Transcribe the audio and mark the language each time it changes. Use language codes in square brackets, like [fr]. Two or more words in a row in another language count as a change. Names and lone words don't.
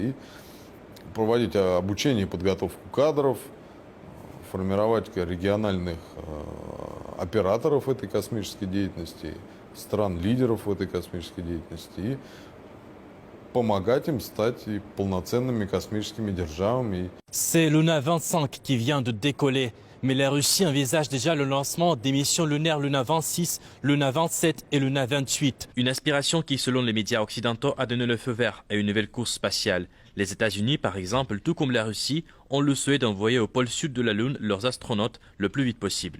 [ru] И проводить обучение и подготовку кадров, формировать региональных операторов этой космической деятельности, стран-лидеров в этой космической деятельности и помогать им стать и полноценными космическими державами. [fr] C'est Luna 25 qui vient de décoller, mais la Russie envisage déjà le lancement des missions lunaires Luna 26, Luna 27 et Luna 28. Une aspiration qui, selon les médias occidentaux, a donné le feu vert à une nouvelle course spatiale. Les États-Unis, par exemple, tout comme la Russie, ont le souhait d'envoyer au pôle sud de la Lune leurs astronautes le plus vite possible.